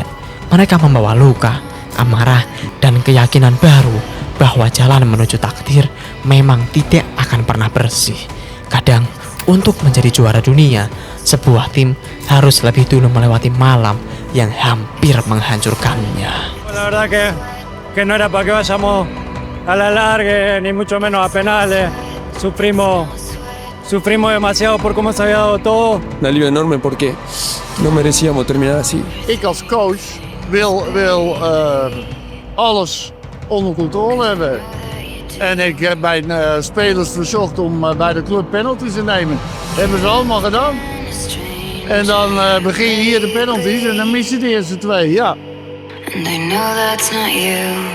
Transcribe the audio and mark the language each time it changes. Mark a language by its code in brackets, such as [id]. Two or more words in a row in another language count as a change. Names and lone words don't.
[id] Mereka membawa luka, amarah, dan keyakinan baru bahwa jalan menuju takdir memang tidak akan pernah bersih. Kadang untuk menjadi juara dunia, sebuah tim harus lebih dulu melewati malam yang hampir menghancurkannya. [es] La verdad que no era para que vayamos a la larga, ni mucho menos a penales. Sufrimos demasiado por cómo se había dado todo. Un alivio enorme porque no merecíamos terminar así. [nl] Ik als coach wil alles onder controle hebben. En ik heb mijn spelers verzocht om bij de club penalties te nemen. Dat hebben ze allemaal gedaan. En dan begin je hier de penalties en dan mis je de eerste twee, ja. [en] And I know that's not you.